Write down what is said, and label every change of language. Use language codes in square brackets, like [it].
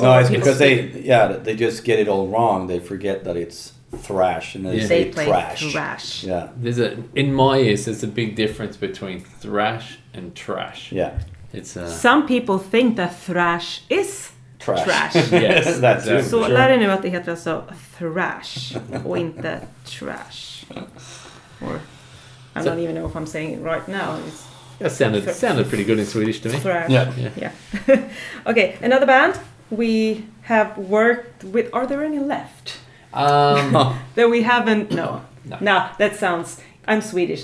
[en] well, no, it's because they just get it all wrong. They forget that it's thrash and they say play thrash. Yeah, there's a in my ears, there's a big difference between thrash and trash. Yeah, it's some people think that thrash is trash. Yes, that's true. [sv] So lär dig nu att det heter alltså thrash och inte trash. [en] Or I don't even know if I'm saying it right now. It's, that sounded pretty good in Swedish to me. Yeah. Okay, another band we have worked with. Are there any left? that we haven't? No. No, that sounds... I'm Swedish.